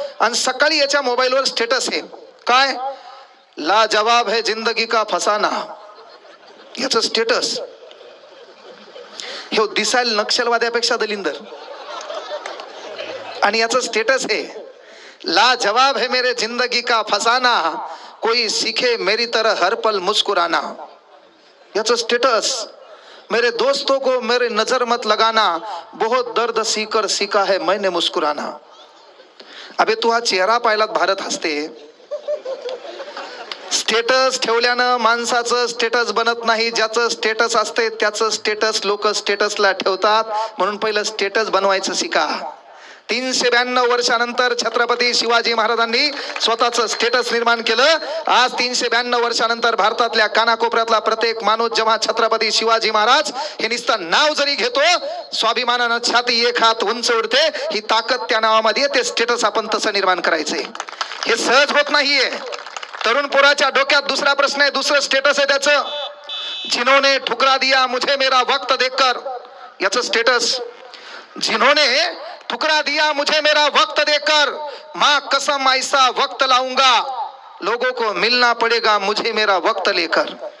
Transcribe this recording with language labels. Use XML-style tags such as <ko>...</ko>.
<mr>आणि सकाळी याच्या मोबाईलवर स्टेटस आहे काय,</mr> <hi>ला जवाब है जिंदगी का फसाना,</hi> <mr>याचं स्टेटस. हे दिसायला नक्षलवाद्यापेक्षा दलिंदर, आणि याचं स्टेटस आहे,</mr> <hi>ला जवाब है मेरे जिंदगी का फसाना, कोई सीखे मेरी तरह हर पल मुस्कुराना.</hi> <mr>याचं स्टेटस,</mr> <hi>मेरे दोस्तों को मेरे नजर मत लगाना, बहुत दर्द सीकर सीखा है मैंने मुस्कुराना.</hi> <mr>अबे तू हा चेहरा पाहिलात भारत हसते. स्टेटस ठेवल्यानं माणसाचं स्टेटस बनत नाही, ज्याचं स्टेटस असते त्याचं स्टेटस लोक स्टेटसला ठेवतात. म्हणून पहिलं स्टेटस बनवायचं शिका. 392 वर्षानंतर छत्रपती शिवाजी महाराजांनी स्वतःचं स्टेटस निर्माण केलं. आज 392 वर्षानंतर भारतातल्या कानाकोपऱ्यातला प्रत्येक माणूस जेव्हा छत्रपती शिवाजी महाराज हे नुसतं नाव जरी घेतो, स्वाभिमानानं छाती एक हात उंच उडते. ही ताकद त्या नावामध्ये, ते स्टेटस आपण तसं निर्माण करायचंय. हे सहज होत नाहीये. तरुण पोराच्या डोक्यात दुसरा प्रश्न आहे, दुसरं स्टेटस आहे त्याचं,</mr> <hi>जिन्होंने ठुकरा दिया मुझे मेरा वक्त देखकर.</hi> <mr>याचं स्टेटस,</mr> <hi>जिन्होंने ठुकरा दिया मुझे मेरा वक्त देकर, माँ कसम ऐसा वक्त लाऊंगा, लोगों को मिलना पड़ेगा मुझे मेरा वक्त लेकर.</hi>